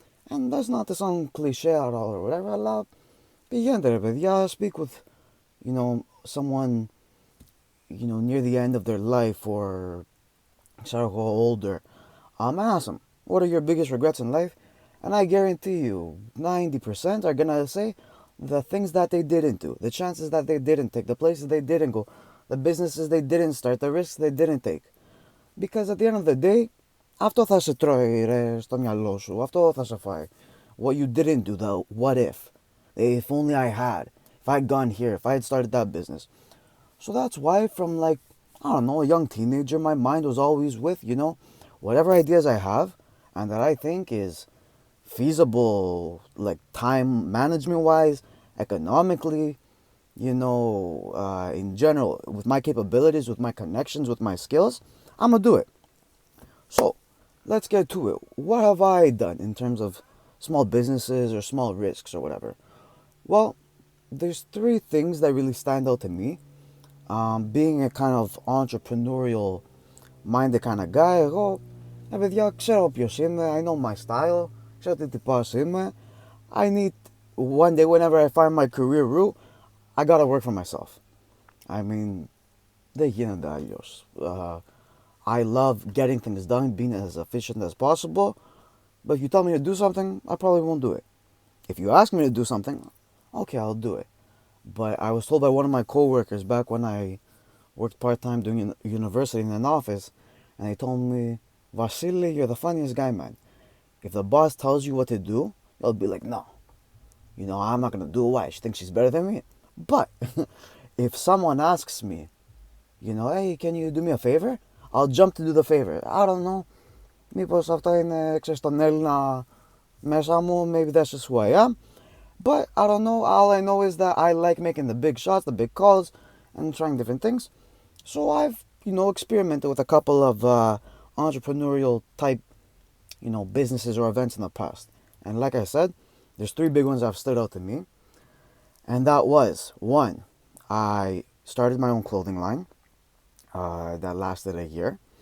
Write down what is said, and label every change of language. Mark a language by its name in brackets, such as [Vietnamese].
[English] And that's not to sound cliche at all or whatever. Αλλά πηγαίνετε ρε παιδιά, speak with, someone, near the end of their life or start to go older. Ask them, what are your biggest regrets in life? And I guarantee you, 90% are going to say the things that they didn't do, the chances that they didn't take, the places they didn't go, the businesses they didn't start, the risks they didn't take. [Greek] Because at the end of the day, αυτό θα σε τρώει ρε στο μυαλό σου, αυτό θα σε φάει. [English] What you didn't do, the what if. If only I had. If I had gone here, if I had started that business. So that's why from like, I don't know, a young teenager, my mind was always with, whatever ideas I have and that I think is feasible, like time management wise, economically, in general, with my capabilities, with my connections, with my skills, I'm gonna do it. So let's get to it. What have I done in terms of small businesses or small risks or whatever? Well, there's three things that really stand out to me. Being a kind of entrepreneurial minded kind of guy, [Greek] εγώ, παιδιά, ξέρω ποιος είμαι, [English] I know my style, [Greek] ξέρω τι τυπάς είμαι. [English] I need, one day whenever I find my career route, I gotta work for myself. I mean, [Greek] δεν γίνεται αλλιώς. [English] I love getting things done, being as efficient as possible, but if you tell me to do something, I probably won't do it. If you ask me to do something, okay, I'll do it. But I was told by one of my coworkers back when I worked part-time doing university in an office, and they told me, Vasily, you're the funniest guy, man. If the boss tells you what to do, you'll be like, no, I'm not going to do it. Why? She thinks she's better than me. But if someone asks me, hey, can you do me a favor? I'll jump to do the favor. I don't know. [Greek] Μήπως αυτό είναι, ξέρεις, τον Έλληνα μέσα μου. [English] Maybe that's just who I am. But I don't know. All I know is that I like making the big shots, the big calls, and trying different things. So I've, experimented with a couple of entrepreneurial type, businesses or events in the past. And like I said, there's three big ones that have stood out to me. And that was, one, I started my own clothing line that lasted a year.